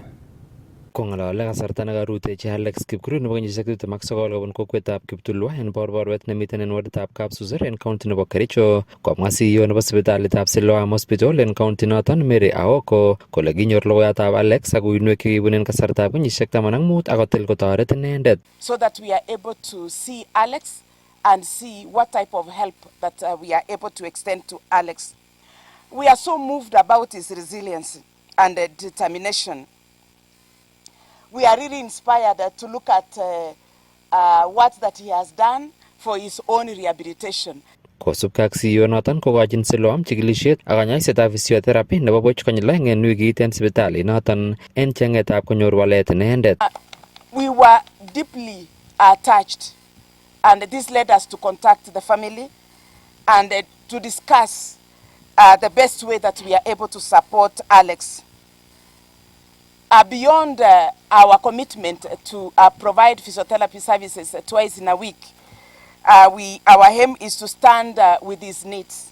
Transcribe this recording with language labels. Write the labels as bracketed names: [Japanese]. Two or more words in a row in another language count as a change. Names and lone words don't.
[Kalenjin] Kong'alale kasarta nekarutechi Alex Kipkurui nebo kenyisiek 29 kobun kokwetab Kiptulwa en Borborwet nemiten en warditab Kapsuzer en county nebo Kericho komwa CEO nebo sipitalitab Siloam Hospital en county noton Mary Aoko kole kinyor logoiyatab Alex ak uinwek chekibun en kasartab kenyisiek 15 akotil kotoret inendet. [English] So that we are able to see Alex and see what type of help that we are able to extend to Alex. We are so moved about his resilience and determination. We are really inspired to look at what that he has done for his own rehabilitation. [Kalenjin] Kosubkei ak CEO noton kokochin Siloam chikilisiet ak kanyaisetab physiotherapy nebo buch konyil aeng en wikit en sipitalit noton en chengetab konyor walet inendet. [English] We were deeply touched and this led us to contact the family and to discuss the best way that we are able to support Alex. Beyond our commitment to provide physiotherapy services twice in a week, our aim is to stand with his needs.